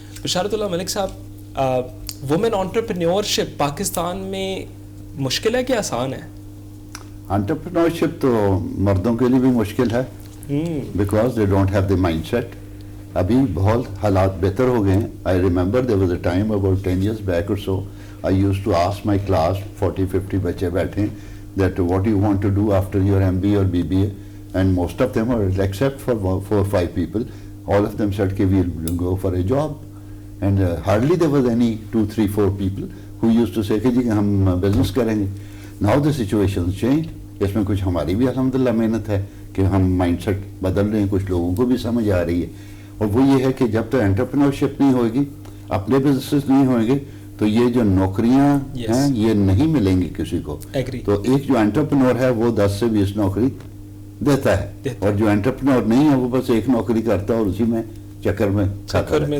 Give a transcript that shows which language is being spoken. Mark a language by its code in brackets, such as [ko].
[ur] بشارت اللہ ملک صاحب، women entrepreneurship Pakistan میں مشکل ہے کہ آسان ہے؟ انٹرپرینورشپ تو مردوں کے لیے بھی مشکل ہے [en] Because they don't have the mindset. [ur] ابھی بہت حالات بہتر ہو گئے ہیں. [en] I remember there was a time about 10 years back or so I used to ask my class [ur] 40-50 بچے بیٹھے ہیں [en] that what do you want to do after your MBA or BBA, and most of them are, except for 4 or 5 people, all of them said کہ we'll go for a job, and hardly there was any 2, 3, 4 people who used to say [ur] کہ جی ہم business کریں گے. [en] Now the situation's changed. [ur] اس میں کچھ ہماری بھی الحمدللہ محنت ہے کہ ہم مائنڈ سیٹ بدل رہے ہیں, کچھ لوگوں کو بھی سمجھ آ رہی ہے. اور وہ یہ ہے کہ جب تک انٹرپرینورشپ نہیں ہوئے گی, اپنے بزنسز نہیں ہوئیں گے, تو یہ جو نوکریاں ہیں یہ نہیں ملیں گی کسی کو. تو ایک جو انٹرپرینور ہے وہ 10 سے 20 نوکری دیتا ہے, اور جو انٹرپرینور نہیں ہے وہ بس ایک نوکری کرتا ہے اور اسی میں چکر میں